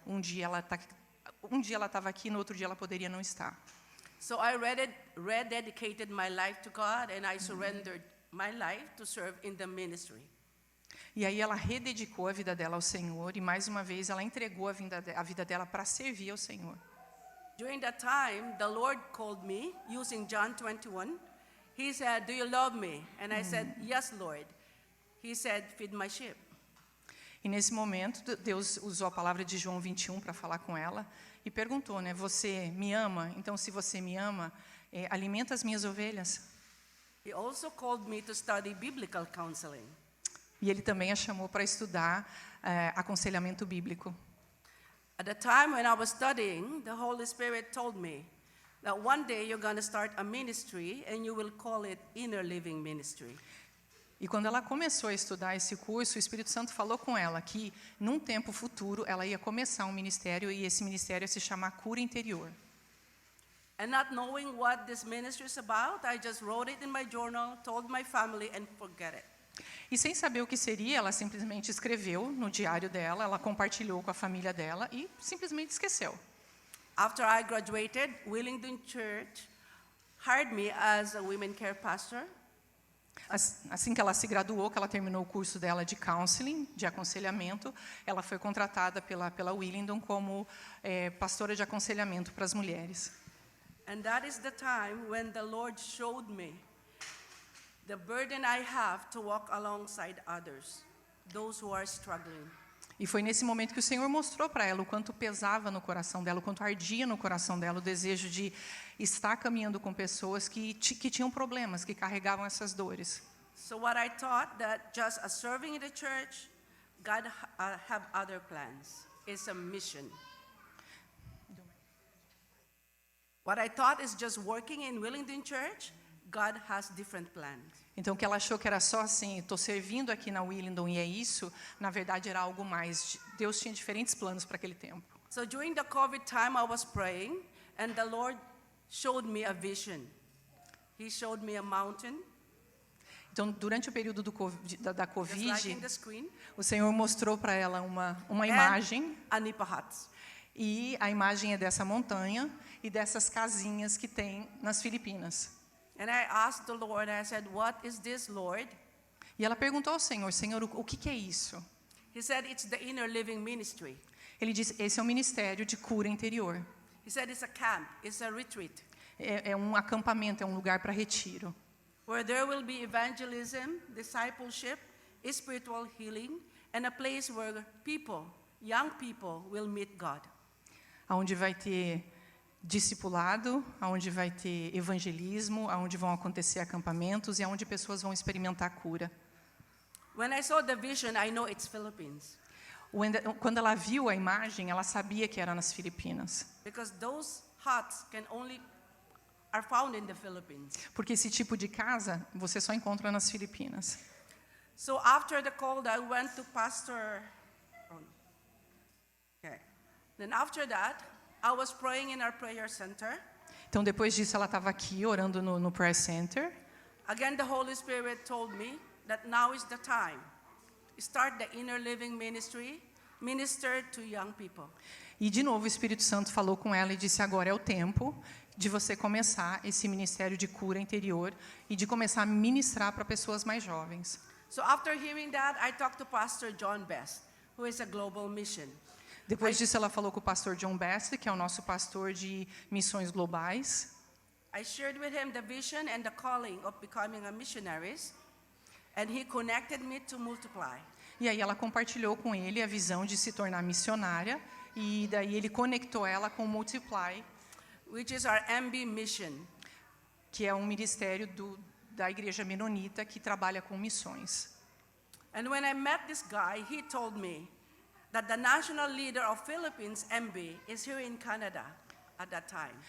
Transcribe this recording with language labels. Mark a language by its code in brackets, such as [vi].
[pt] Um dia ela estava aqui, no outro dia ela poderia não estar. [en] So I rededicated my life to God, and I surrendered my life to serve in the ministry. [pt] E aí ela rededicou a vida dela ao Senhor, e mais uma vez ela entregou a vida dela para servir ao Senhor. [en] During that time, the Lord called me using John 21. He said, "Do you love me?" And I said, "Yes, Lord." He said, "Feed my sheep." [pt] E nesse momento, Deus usou a palavra de João 21 para falar com ela e perguntou, né, você me ama? Então, se você me ama, alimenta as minhas ovelhas. [en] He also called me to study biblical counseling. [pt] E ele também a chamou para estudar aconselhamento bíblico. [en] At the time when I was studying, the Holy Spirit told me that one day you're going to start a ministry and you will call it Inner Living Ministry. [pt] E quando ela começou a estudar esse curso, o Espírito Santo falou com ela que, num tempo futuro, ela ia começar um ministério, e esse ministério ia se chamar Cura Interior. [en] And not knowing what this ministry is about, I just wrote it in my journal, told my family, and forget it. [pt] E sem saber o que seria, ela simplesmente escreveu no diário dela, ela compartilhou com a família dela e simplesmente esqueceu. [en] After I graduated, Willingdon Church hired me as a women care pastor. [pt] Assim que ela se graduou, que ela terminou o curso dela de counseling, de aconselhamento, ela foi contratada pela Willingdon como pastora de aconselhamento para as mulheres. [en] And that is the time when the Lord showed me the burden I have to walk alongside others, those who are struggling. [pt] E foi nesse momento que o Senhor mostrou para ela o quanto pesava no coração dela, o quanto ardia no coração dela o desejo de estar caminhando com pessoas que tinham problemas, que carregavam essas dores. [en] So what I thought that just as serving in the church, God have other plans. It's a mission. What I thought is just working in Willingdon Church, God has different plans. [pt] Então, o que ela achou que era só assim, estou servindo aqui na Willingdon e é isso, na verdade era algo mais. Deus tinha diferentes planos para aquele tempo. [en] So during the COVID time, I was praying, and the Lord showed me a vision. He showed me a mountain. [pt] Então, durante o período da [en] Just [pt] Covid, [en] like in the screen, [pt] o Senhor mostrou para ela uma imagem, [en] and Anipahat. [pt] e a imagem é dessa montanha e dessas casinhas que tem nas Filipinas. [en] And I asked the Lord, I said, "What is this, Lord?" [pt] E ela perguntou ao Senhor, Senhor, o que é isso? [en] He said, "It's the Inner Living Ministry." [pt] Ele disse, esse é um ministério de cura interior. [en] He said, "It's a camp, it's a retreat, [pt] É um acampamento, é um lugar para retiro. [en] where there will be evangelism, discipleship, spiritual healing, and a place where people young people will meet God. [pt] Onde vai ter discipulado, onde vai ter evangelismo, onde vão acontecer acampamentos e onde pessoas vão experimentar cura. [en] When I saw the vision, I know it's Philippines. [pt] Quando ela viu a imagem, ela sabia que era nas Filipinas. [en] Because those huts are found in the Philippines. [pt] Porque esse tipo de casa você só encontra nas Filipinas. [en] So after the call, I went to Pastor. Okay. Then after that, I was praying in our prayer center. [pt] Então depois disso ela estava aqui orando no [en] prayer center. Again, the Holy Spirit told me that now is the time. Start the inner living ministry, minister to young people. [pt] E de novo o Espírito Santo falou com ela e disse: agora é o tempo de você começar esse ministério de cura interior e de começar a ministrar para pessoas mais jovens. [en] So after hearing that, I talked to Pastor John Best, who is a global mission. [pt] Depois disso ela falou com o pastor John Best, que é o nosso pastor de missões globais. [en] I shared with him the vision and the calling of becoming a missionary, and he connected me to Multiply. [pt] E aí ela compartilhou com ele a visão de se tornar missionária e daí ele conectou ela com o Multiply, [en] which is our MB mission. [pt] Que é um ministério da igreja menonita que trabalha com missões. [en] And when I met this guy, he told me that the national leader of Philippines, MB, is here in Canada at that time.